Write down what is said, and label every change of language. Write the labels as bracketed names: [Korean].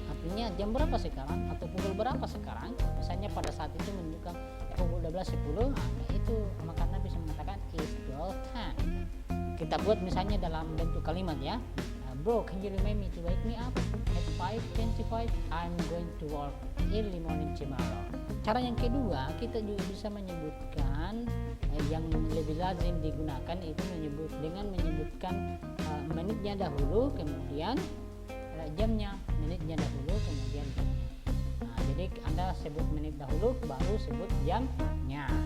[Indonesian] Artinya jam berapa sekarang atau pukul berapa sekarang? Misalnya pada saat itu menunjukkan pukul 12:10, itu maka Anda bisa mengatakan [English] it's 12:10. [Indonesian] Kita buat misalnya dalam bentuk kalimat ya. [English] Bro, can you remind me to wake me up at 5:25? I'm going to work early morning tomorrow. [Indonesian] Cara yang kedua, kita juga bisa menyebutkan yang lebih lazim digunakan itu menyebutkan menitnya dahulu, kemudian jamnya, menitnya dahulu, kemudian jamnya. Jadi Anda sebut menit dahulu, baru sebut jamnya.